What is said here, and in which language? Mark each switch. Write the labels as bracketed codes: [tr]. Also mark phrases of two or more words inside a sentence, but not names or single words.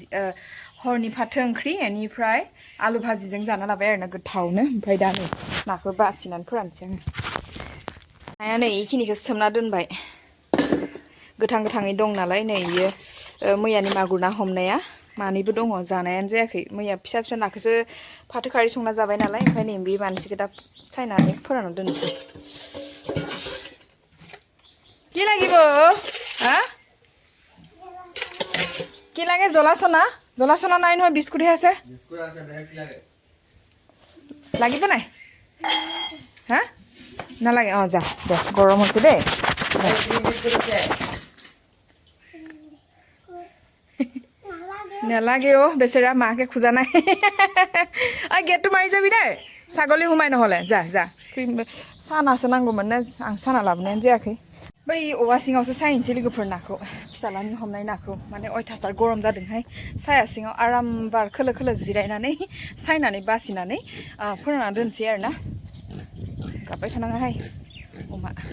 [brx] हरनि फाथो ओंख्रि बेनिफ्राय आलु भाजिजों जाना लाबाय आरो ना गोथावनो ओमफ्राय दा नै नाखौ बासिनानै फोरानसै आङो नाया नै इखिनिखौ सोमना दोनबाय गोथां गोथाङै दं नालाय नै इयो मैयानि मागुर ना हमनाया मानैबो दङ जानायानो जायाखै मैया फिसा फिसा नाखौसो फाथो खारै संना जाबाय नालाय ओमफ्राय नै बे मानसिखौ दा सायनानै फोरानना दोनसै [as] কি লাগিব হা কি লাগে জ্বলা নাই নহয় বিস্কুটহে আছে লাগিব নাই হা নালাগে যা দে গৰম হৈছে দেই নালাগে বেচেৰা মাকে খোজা নাই গেটটো মাৰি যাবি দেই ছাগলী সোমাই নহ'লে যা যা [brx] सानासो नांगौमोन ना आं साना लाबोनायानो जायाखै बै औवा सिङावसो सायनोसै लोगोफोर नाखौ फिसालानि हमनाय नाखौ माने अयथासार गरम जादोंहाय साया सिङाव आराम बार खोलो खोलो जिरायनानै सायनानै बासिनानै फोरानना दोनसै आरो ना गाबबाय थानाङाहाय अमा